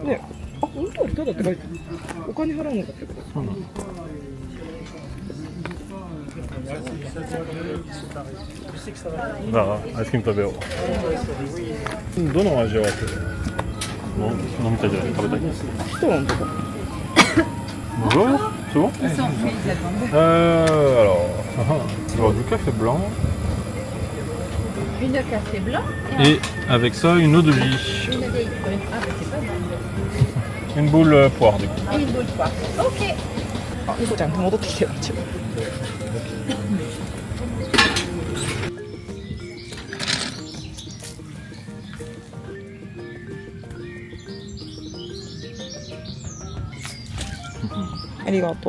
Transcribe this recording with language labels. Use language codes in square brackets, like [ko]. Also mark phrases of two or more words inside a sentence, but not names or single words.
[ja] ね、あ、本当はただって書いてある。お金払うのかってこと。そうなの。じゃあアイスクリーム食べよう。どの味を飲みたいじゃない食べたい。そうなんだか。 [fr] Bonjour, c'est bon alors du café blanc Une café blanc et avec ça une eau de vie, une des... Ah, bah c'est pas mal. une boule poire du coup. Et une boule de poire. Ok. [ja] あ、ニコちゃん戻ってきてよ。ありがとう。